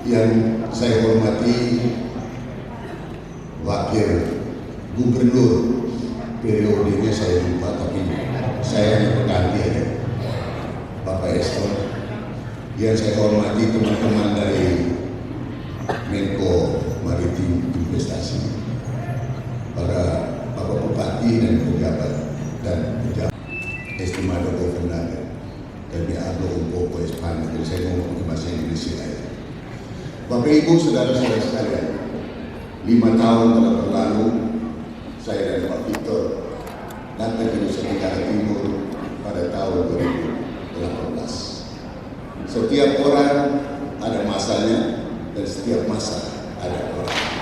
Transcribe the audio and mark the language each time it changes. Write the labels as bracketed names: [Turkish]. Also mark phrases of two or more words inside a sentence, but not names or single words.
[Indonesian] yang saya hormati Wakil Gubernur, periodenya saya lupa tapi saya hanya pengganti aja, Bapak Eston. Yang saya hormati teman-teman dari Menko Maritim Investasi, para Bapak Bupati dan pejabat [Spanish] estimado gobernador, [Indonesian] kami [Spanish] hablo un poco Español, [Indonesian] jadi saya ngomong pakai bahasa Indonesia aja. Bapak Ibu, saudara-saudara sekalian, 5 tahun telah berlalu, saya dan Pak Victor datang ke Nusa Tenggara Timur pada tahun 2018. Setiap orang ada masanya dan setiap masa ada orang.